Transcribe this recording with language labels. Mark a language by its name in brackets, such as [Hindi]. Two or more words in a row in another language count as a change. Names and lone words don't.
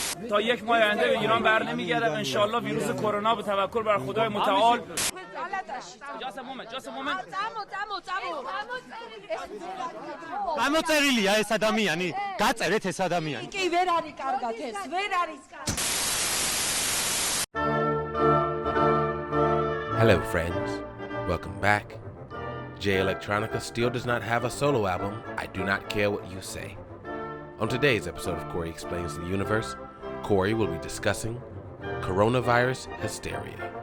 [Persian] تا یک ماه آینده به ایران برنمیگردم [Arabic] ان شاء الله [Persian] ویروس کرونا به توکل بر خدای متعال. [Georgian] გამოწერილია ეს ადამიანი, გაწერეთ ეს ადამიანი. კი ვერ არის კარგად ეს, ვერ არის. [English] Hello friends, welcome back. J Electronica still does not have a solo album, I do not care what you say. On today's episode of Kory Explains the Universe, Kory will be discussing coronavirus hysteria.